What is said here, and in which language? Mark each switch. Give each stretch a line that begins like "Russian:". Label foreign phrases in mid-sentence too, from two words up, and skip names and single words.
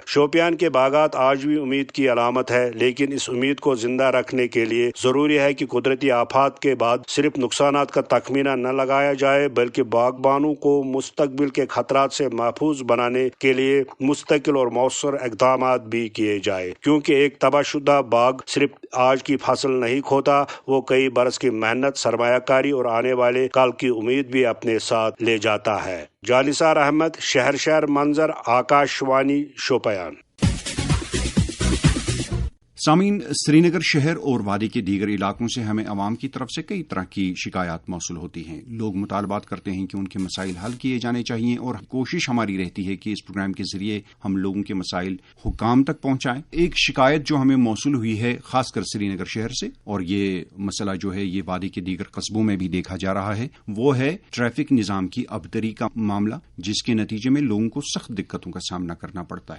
Urdu: شوپیان کے باغات آج بھی امید کی علامت ہے, لیکن اس امید کو زندہ رکھنے کے لیے ضروری ہے کہ قدرتی آفات کے بعد صرف نقصانات کا تخمینہ نہ لگایا جائے بلکہ باغبانوں کو مستقبل کے خطرات سے محفوظ بنانے کے لیے مستقل اور مؤثر اقدامات بھی کیے جائے, کیونکہ ایک تباہ شدہ باغ صرف آج کی فصل نہیں کھوتا, وہ کئی برس کی محنت, سرمایہ کاری اور آنے والے کل کی امید بھی اپنے ساتھ لے جاتا ہے. جالثار احمد, شہر منظر, آکاش وانی, شوپیان. سامعین، سری نگر شہر اور وادی کے دیگر علاقوں سے ہمیں عوام کی طرف سے کئی طرح کی شکایات موصول ہوتی ہیں. لوگ مطالبات کرتے ہیں کہ ان کے مسائل حل کیے جانے چاہیے اور کوشش ہماری رہتی ہے کہ اس پروگرام کے ذریعے ہم لوگوں کے مسائل حکام تک پہنچائیں. ایک شکایت جو ہمیں موصول ہوئی ہے خاص کر سری نگر شہر سے، اور یہ مسئلہ جو ہے یہ وادی کے دیگر قصبوں میں بھی دیکھا جا رہا ہے، وہ ہے ٹریفک نظام کی ابتری کا معاملہ، جس کے نتیجے میں لوگوں کو سخت دقتوں کا سامنا کرنا پڑتا ہے.